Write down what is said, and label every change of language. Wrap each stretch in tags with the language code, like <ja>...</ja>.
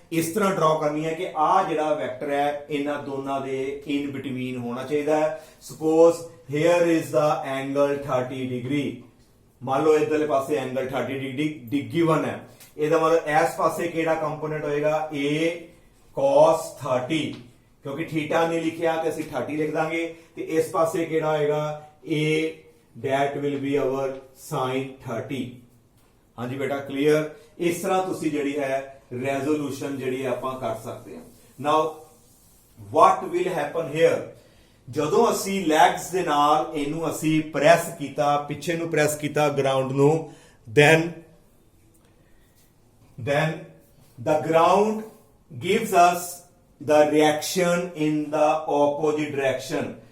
<pa>ਇਸ ਤਰ੍ਹਾਂ ਡਰਾ ਕਰਨੀ ਹੈ ਕਿ ਆ ਜਿਹੜਾ ਵੈਕਟਰ ਹੈ ਇਹਨਾਂ ਦੋਨਾਂ ਦੇ ਇਨ ਬਿਟਵੀਨ ਹੋਣਾ ਚਾਹੀਦਾ ਹੈ।</pa> <en>suppose here is the angle 30 degree,</en> <pa>मान लो इधरले पासे एंगल 30 डिग्री गिवन है, ਇਹਦਾ ਮਤਲਬ ਇਸ ਪਾਸੇ ਕਿਹੜਾ ਕੰਪੋਨੈਂਟ ਹੋਏਗਾ, a cos 30, ਕਿਉਂਕਿ ਥੀਟਾ ਨਹੀਂ ਲਿਖਿਆ ਤੇ ਅਸੀਂ 30 ਲਿਖ ਦਾਂਗੇ। ਤੇ ਇਸ ਪਾਸੇ ਕਿਹੜਾ ਹੋਏਗਾ, a</pa> <en>that will be our sin 30।</en> <pa>ਹਾਂਜੀ ਬੇਟਾ ਕਲੀਅਰ। ਇਸ ਤਰ੍ਹਾਂ ਤੁਸੀਂ ਜਿਹੜੀ ਹੈ ਰੈਜ਼ੋਲੂਸ਼ਨ ਜਿਹੜੀ ਆਪਾਂ ਕਰ ਸਕਦੇ ਹਾਂ। ਨਾਓ</pa> <en>what will happen here,</en> <pa>ਜਦੋਂ ਅਸੀਂ ਲੈਗਸ ਦੇ ਨਾਲ ਇਹਨੂੰ ਅਸੀਂ ਪ੍ਰੈਸ ਕੀਤਾ, ਪਿੱਛੇ ਨੂੰ ਪ੍ਰੈਸ ਕੀਤਾ ਗਰਾਊਂਡ ਨੂੰ,</pa> <en>then the ground gives us the reaction in the opposite direction।</en>